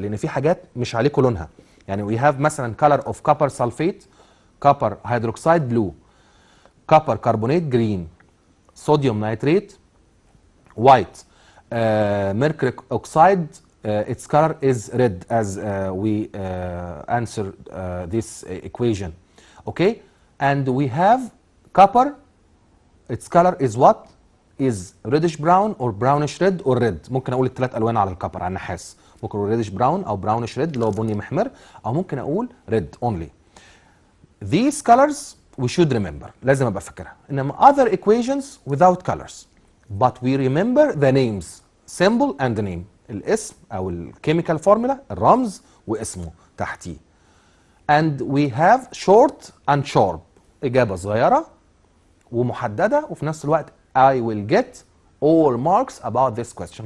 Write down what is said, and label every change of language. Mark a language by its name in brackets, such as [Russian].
[Arabic] لان في حاجات مش عليكم لونها، يعني [English] we have مثلا color of copper sulfate, copper hydroxide blue, copper carbonate green, sodium nitrate white, mercuric oxide its color is red as we answer this equation. Okay, and we have copper its color is what? is reddish brown or brownish red or red. [Arabic] ممكن اقول الثلاث الوان على الكبر على النحاس، ممكن اقول [English] reddish brown [Arabic] او [English] brownish red [Arabic] اللي هو بني محمر، او ممكن اقول [English] red only. These colors we should remember، [Arabic] لازم ابقى فاكرها. [English] انما other equations without colors but we remember the names symbol and the name، [Arabic] الاسم او الكيميكال فورمولا الرمز واسمه تحتيه. [English] and we have short and sharp، [Arabic] اجابه صغيره ومحدده وفي نفس الوقت [English] I will get all marks about this question.